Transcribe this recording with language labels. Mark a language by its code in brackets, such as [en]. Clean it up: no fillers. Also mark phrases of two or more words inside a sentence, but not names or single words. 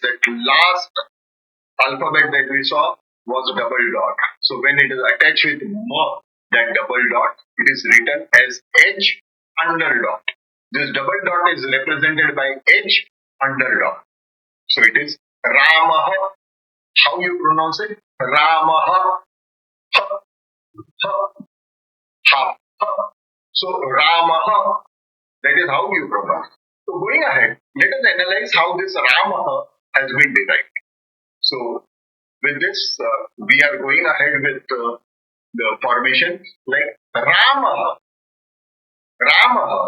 [en] That last alphabet that we saw was double dot. So when it is attached with ma, that double dot, it is written as H under dot. This double dot is represented by H under dot. So it is Ramaha. How you pronounce it? Ramaha. Ha, ha, ha, ha. So Ramaha. That is how you pronounce. So going ahead, let us analyze how this Ramaha has been derived. So with this, we are going ahead with the formation like Rama. Rama.